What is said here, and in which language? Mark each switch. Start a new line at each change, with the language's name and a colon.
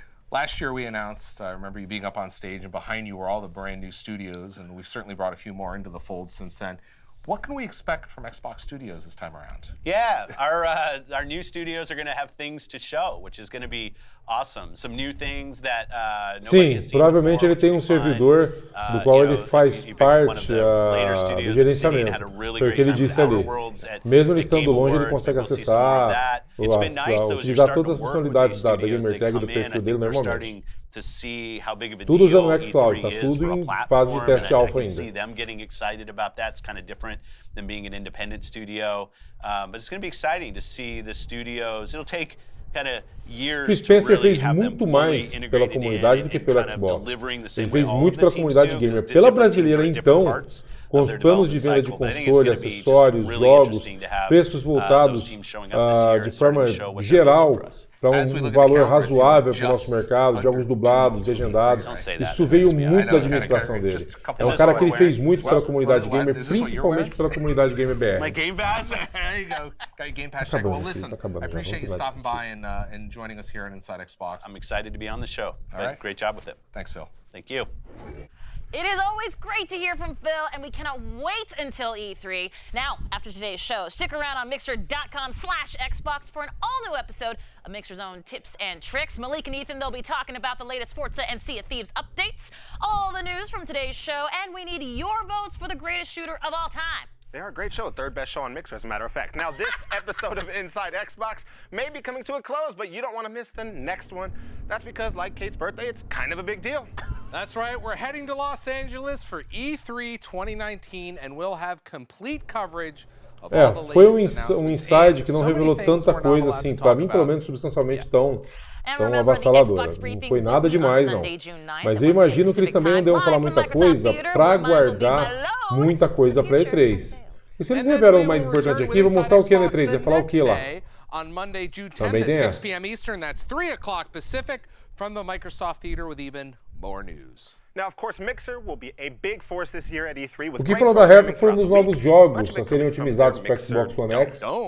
English: Last year we announced, I remember you being up on stage, and behind you were all the brand new studios, and we've certainly brought a few more into the fold since then. What can we expect from Xbox Studios this time around? Yeah, our new studios are going to have things to show, which is going to be awesome. Some new things that
Portuguese: Sim, provavelmente ele tem servidor do qual ele faz parte do gerenciamento. Foi o que ele disse ali. Mesmo ele estando longe, ele consegue acessar, utilizar todas as funcionalidades da gamer tag do perfil dele normalmente. Tudo usando o xCloud, tá tudo em fase de teste alfa ainda.
English: See them getting excited about that. It's kind of different than being an independent studio, but it's going to be exciting to see the studios. It'll take kind of years to really have them fully integrated in and kind of delivering the same way all of the teams do.
Portuguese: Pela brasileira, então, com os planos de venda de console, acessórios, jogos, preços voltados de forma geral para um valor razoável para o nosso mercado, jogos dublados, legendados. Isso veio muito da administração dele. É um cara que ele fez muito pela comunidade gamer, principalmente pela comunidade gamer BR.
English: My Game Pass? There you go. Got your Game Pass check. Well, listen, I appreciate you stopping by and joining us here at Inside Xbox. I'm excited to be on the show. All right. Great job with it. Thanks, Phil. Thank you. It is always great to hear from Phil, and we cannot wait until E3. Now, after today's show, stick around on Mixer.com/Xbox for an all-new episode of Mixer's own tips and tricks. Malik and Ethan, they'll be talking about the latest Forza and Sea of Thieves updates, all the news from today's show, and we need your votes for the greatest shooter of all time. They are a great show, third best show on Mixer, as a matter of fact. Now, this episode of Inside Xbox may be coming to a close, but you don't want to miss the next one. That's because, like Kate's birthday, it's kind of a big deal. That's right, we're heading to Los Angeles for E3 2019, and we'll have complete coverage of all the
Portuguese: foi
English: inside
Portuguese: que não revelou tanta coisa assim, para mim, pelo menos, substancialmente tão avassaladora. Não foi nada demais, não. Mas eu imagino que eles também não devam falar muita coisa para guardar muita coisa para E3. E se eles revelam o mais importante aqui, vou mostrar o que na E3, vai falar o que lá? Também tem essa.
English: 6 p.m. Eastern, that's 3 o'clock Pacific, from the Microsoft Theater with even more news. Now, of course, Mixer will be a big force this year at E3 with
Portuguese: o que falou da Rev foram dos novos jogos a serem otimizados para Xbox One X.